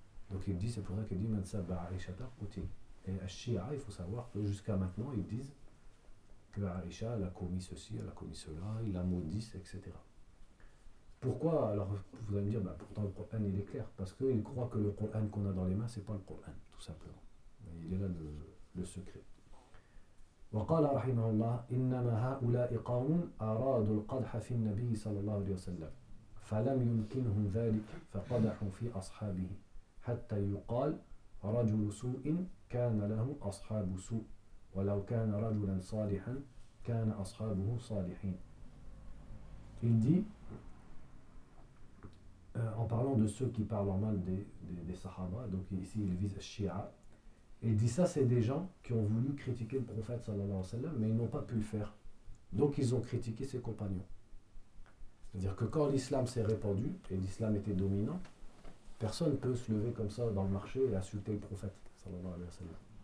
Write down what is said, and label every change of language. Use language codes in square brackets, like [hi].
[fr] Donc, il dit, c'est pour ça qu'il dit, [ar] Man sabba Aisha qutil. [fr] Et Ash-Shi'a, il faut savoir que jusqu'à maintenant, ils disent que Aisha, elle a commis ceci, elle a commis cela, il la maudit, etc. Pourquoi? Alors, vous allez me dire, pourtant, le Coran, il est clair. Parce qu'ils croient que le Coran qu'on a dans les mains, ce n'est pas le Coran, tout simplement. Mais il est là le secret. [ar] وقال رحمه الله إنما هؤلاء قوم أرادوا القدح في النبي صلى الله عليه وسلم فلم يمكنهم ذلك فقدحوا في أصحابه حتى يقال رجل سوء كان له أصحاب سوء ولو كان رجلا صالحا كان أصحابه صالحين. [fr] Il dit, en parlant de ceux qui parlent mal des sahaba, donc ici il vise Shia. Il dit ça, c'est des gens qui ont voulu critiquer le prophète sallallahu alayhi wa sallam, mais ils n'ont pas pu le faire. Donc ils ont critiqué ses compagnons. C'est-à-dire que quand l'islam s'est répandu et l'islam était dominant, personne ne peut se lever comme ça dans le marché et insulter le prophète sallallahu alayhi wa sallam.